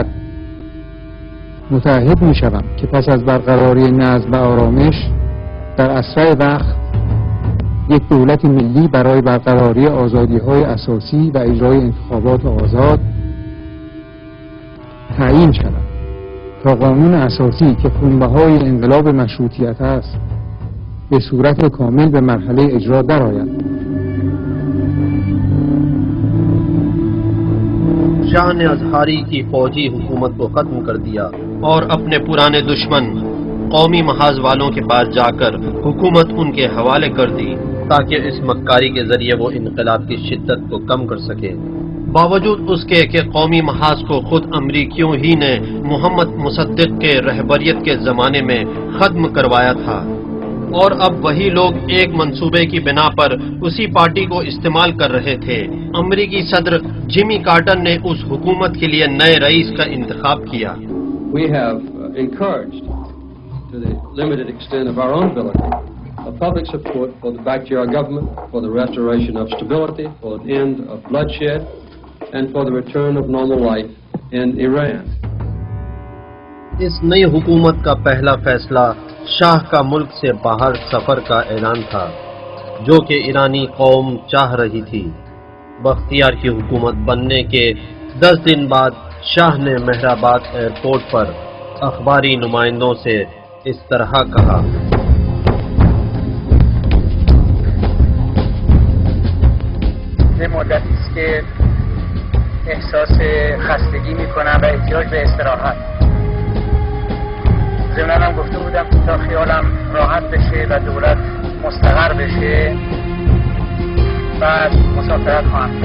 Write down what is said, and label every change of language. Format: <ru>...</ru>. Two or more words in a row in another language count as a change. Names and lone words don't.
<fa>متعهد می شوم که پس از برقراری نظم و آرامش در اسرع وقت یک دولت ملی برای برقراری آزادی‌های اساسی و اجرای انتخابات آزاد تعیین شود تا قانون اساسی که خونبهای انقلاب مشروطیت است به صورت کامل به مرحله اجرا درآید.</fa> <ur>شاہ نے ازہاری کی فوجی حکومت کو ختم کر دیا اور اپنے پرانے دشمن قومی محاذ والوں کے پاس جا کر حکومت ان کے حوالے کر دی تاکہ اس مکاری کے ذریعے وہ انقلاب کی شدت کو کم کر سکے۔ باوجود اس کے کہ قومی محاذ کو خود امریکیوں ہی نے محمد مصدق کے رہبریت کے زمانے میں ختم کروایا تھا، اور اب وہی لوگ ایک منصوبے کی بنا پر اسی پارٹی کو استعمال کر رہے تھے۔ امریکی صدر جمی کارٹر نے اس حکومت کے لیے نئے رئیس کا انتخاب کیا۔</ur> <en>We have encouraged, to the limited extent of our own ability, a public support for the Bakhtiar government, for the restoration of stability, for the end of bloodshed, and for the return of normal life in Iran.</en> <ur>اس نئی حکومت کا پہلا فیصلہ شاہ کا ملک سے باہر سفر کا اعلان تھا، جو کہ ایرانی قوم چاہ رہی تھی۔ بختیار کی حکومت بننے کے 10 دن بعد شاہ نے مہرآباد ایئرپورٹ پر اخباری نمائندوں سے اس طرح کہا:</ur> <fa>یه مدتی است که احساس خستگی میکنم و احتیاج به استراحت. ضمناً هم گفته بودم تا خیالم راحت بشه و دولت مستقر بشه بعد مسافرت خواهم کرد.</fa>